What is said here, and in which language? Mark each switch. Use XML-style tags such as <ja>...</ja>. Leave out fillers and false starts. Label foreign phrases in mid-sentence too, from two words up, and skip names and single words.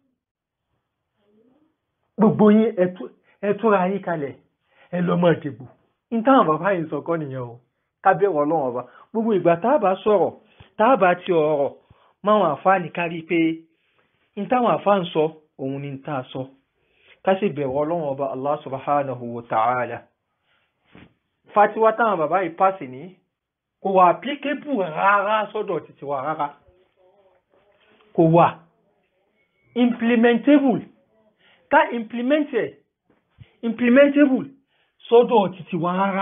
<yo>Gbogbo yín ẹ túnra yín kalẹ̀ ẹ lọ mọ̀ ìdìbò. Ní táwọn bàbá yìí sọ kọ́ nìyẹn o. Ká bẹ̀rù Ọlọ́run ọba. Gbogbo ìgbà tá a bá sọ̀rọ̀ tá a bá ti ọ̀rọ̀ máwọn àfáà ní kárí pé ní táwọn àfáà ń sọ òun ni tá a sọ. Ká sì bẹ̀rù Ọlọ́run ọba</yo> <ar>الله سبحانه وتعالى.</ar> <yo>Fatiwa táwọn bàbá yìí pàṣẹ ní kò wà applicable rárá sọ́dọ̀ títí wa rárá. Kò wà implementable. Ká implementable sọ́dọ̀ títí wa rárá.</yo>